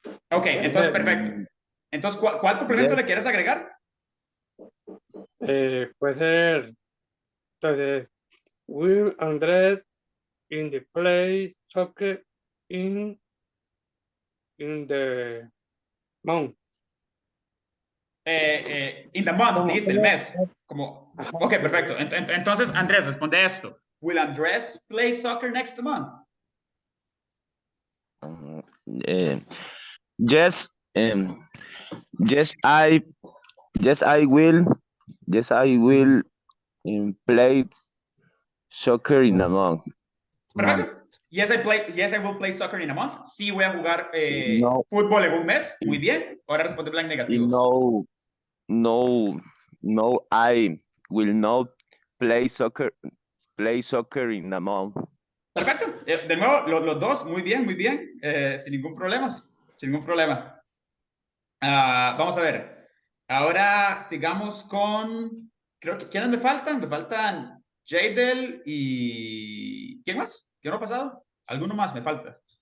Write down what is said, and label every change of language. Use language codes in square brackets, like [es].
[es] Ok, entonces perfecto. Entonces, ¿cuál complemento le quieres agregar? Puede ser, entonces, [en] will Andrés in the play soccer in the month. In the month, [es] dijiste, el mes. Como, ok, perfecto. Entonces, Andrés, responde esto. [en] Will Andrés play soccer next month? Yes, yes, I will. Yes, I will play soccer in a month. [es] Perfecto. [en] Yes, I will play soccer in a month. [es] Sí, voy a jugar No. fútbol en un mes. Muy bien. Ahora responde blanco negativo. [en] No, I will not play soccer in a month. [es] Perfecto. De nuevo, los dos, muy bien, sin ningún problema. Sin ningún problema. Vamos a ver. Ahora sigamos con. Creo que. ¿Quiénes me faltan? Me faltan Jadel y. ¿Quién más? ¿Quién no ha pasado? ¿Alguno más me falta?